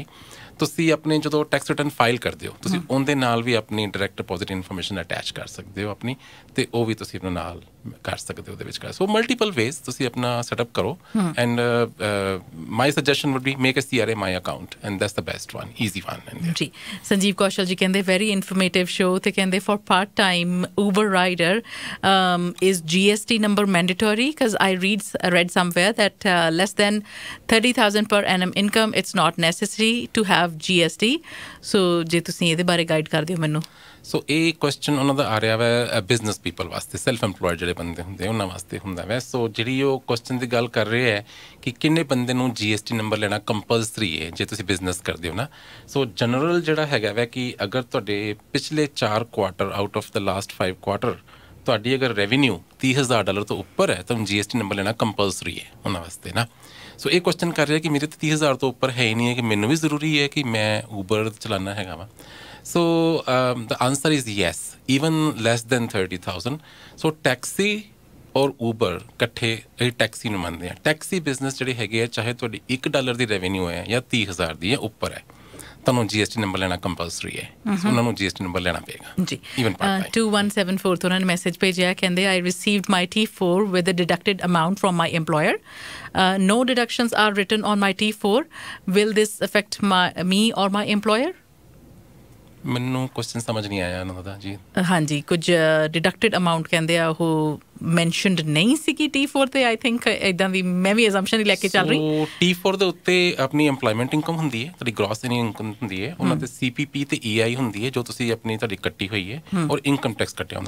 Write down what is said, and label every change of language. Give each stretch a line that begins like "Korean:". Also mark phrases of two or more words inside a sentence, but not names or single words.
Punjabi: ਤੁਸੀਂ ਆਪਣੇ ਜਦੋਂ
English: tax return file
Punjabi: ਕਰਦੇ ਹੋ, ਤੁਸੀਂ ਉਹਦੇ ਨਾਲ ਵੀ ਆਪਣੀ
English: direct deposit information attach
Punjabi: ਕਰ ਸਕਦੇ ਹੋ ਆਪਣੀ, ਅਤੇ ਉਹ ਵੀ ਤੁਸੀਂ ਆਪਣੇ ਨਾਲ ਕਰ ਸਕਦੇ ਹੋ ਉਹਦੇ ਵਿੱਚ। ਸੋ
English: multiple ways
Punjabi: ਤੁਸੀਂ ਆਪਣਾ ਸੈਟਅਪ ਕਰੋ।
English: And my suggestion would be make a CRA My Account, and that's the best one, easy one.
Punjabi: ਜੀ, ਸੰਜੀਵ ਕੌਸ਼ਲ ਜੀ ਕਹਿੰਦੇ
English: very informative show,
Punjabi: ਤੇ ਕਹਿੰਦੇ
English: for part time Uber rider is GST number mandatory? Because I read somewhere that less than 30,000 per annum income, it's not necessary to have GST.
Punjabi: So ਜੇ ਤੁਸੀਂ ਇਹਦੇ ਬਾਰੇ ਗਾਈਡ ਕਰ ਦਿਓ ਮੈਨੂੰ। ਸੋ ਇਹ ਕੁਐਸਚਨ ਉਹਨਾਂ ਦਾ ਆ ਰਿਹਾ ਵੈ
English: business people
Punjabi: ਵਾਸਤੇ,
English: self employed
Punjabi: ਜਿਹੜੇ ਬੰਦੇ ਹੁੰਦੇ ਉਹਨਾਂ ਵਾਸਤੇ ਹੁੰਦਾ ਵੈ। ਸੋ ਜਿਹੜੀ ਉਹ ਕੁਐਸਚਨ ਦੀ ਗੱਲ ਕਰ ਰਹੇ ਹੈ ਕਿ ਕਿੰਨੇ ਬੰਦੇ ਨੂੰ
English: GST number
Punjabi: ਲੈਣਾ ਕੰਪਲਸਰੀ ਹੈ ਜੇ ਤੁਸੀਂ ਬਿਜ਼ਨਸ ਕਰਦੇ ਹੋ ਨਾ। ਸੋ ਜਨਰਲ ਜਿਹੜਾ ਹੈਗਾ ਵੈ ਕਿ ਅਗਰ ਤੁਹਾਡੇ ਪਿਛਲੇ 4 ਕੁਆਟਰ
English: out of the last 5 quarter
Punjabi: ਤੁਹਾਡੀ ਅਗਰ ਰੈਵਨਿਊ $30,000 ਤੋਂ ਉੱਪਰ ਹੈ, ਤੁਹਾਨੂੰ
English: GST number
Punjabi: ਲੈਣਾ ਕੰਪਲਸਰੀ ਹੈ ਉਹਨਾਂ ਵਾਸਤੇ ਨਾ। ਸੋ ਇਹ ਕੁਐਸਚਨ ਕਰ ਰਿਹਾ ਕਿ ਮੇਰੇ ਤਾਂ 30,000 ਤੋਂ ਉੱਪਰ ਹੈ ਹੀ ਨਹੀਂ ਹੈ, ਕਿ ਮੈਨੂੰ ਵੀ ਜ਼ਰੂਰੀ ਹੈ ਕਿ ਮੈਂ Uber ਚਲਾਉਣਾ ਹੈਗਾ ਵਾ।
English: So the answer is yes, even less than 30,000. So taxi
Punjabi: ਔਰ Uber ਇਕੱਠੇ ਇਹ ਟੈਕਸੀ ਨੂੰ ਮੰਨਦੇ ਆ।
English: taxi business
Punjabi: ਜਿਹੜੇ ਹੈਗੇ ਆ, ਚਾਹੇ ਤੁਹਾਡੀ $1 ਦੀ ਰੈਵਨਿਊ ਹੈ ਜਾਂ 30,000 ਦੀ ਹੈ ਉੱਪਰ ਹੈ, ਤੁਹਾਨੂੰ
English: GST number
Punjabi: ਲੈਣਾ ਕੰਪਲਸਰੀ ਹੈ। ਉਹਨਾਂ ਨੂੰ
English: GST number
Punjabi: ਲੈਣਾ ਪਏਗਾ ਜੀ। ਈਵਨ 2174 ਤੋਂ ਉਹਨਾਂ ਨੇ ਮੈਸੇਜ ਭੇਜਿਆ, ਕਹਿੰਦੇ
English: I received my T4 with a deducted amount from my employer. No deductions are written on my T4. Will this affect me or my employer?
Punjabi: ਮੈਨੂੰ ਕੁਐਸਚਨ ਸਮਝ ਨਹੀਂ ਆਇਆ ਉਹਨਾਂ ਦਾ ਜੀ। ਹਾਂਜੀ, ਕੁਝ
English: deducted amount
Punjabi: ਕਹਿੰਦੇ ਆ ਉਹ ਮੈਂਸ਼ਨਡ ਨਹੀਂ ਸੀ ਕਿ T4 ਤੇ।
English: I think
Punjabi: ਇਦਾਂ ਦੀ ਮੈਂ ਵੀ ਅਜ਼ੰਪਸ਼ਨ ਹੀ ਲੈ ਕੇ ਚੱਲ ਰਹੀ। T4 ਦੇ ਉੱਤੇ ਆਪਣੀ
English: employment income
Punjabi: ਹੁੰਦੀ ਹੈ, ਤੁਹਾਡੀ
English: gross income
Punjabi: ਹੁੰਦੀ ਹੈ, ਉਹਨਾਂ ਤੇ CPP ਤੇ EI ਹੁੰਦੀ ਹੈ ਜੋ ਤੁਸੀਂ ਆਪਣੀ ਤੁਹਾਡੀ ਕੱਟੀ ਹੋਈ ਹੈ, ਔਰ
English: income tax
Punjabi: ਕੱਟਿਆ ਹੁੰਦਾ।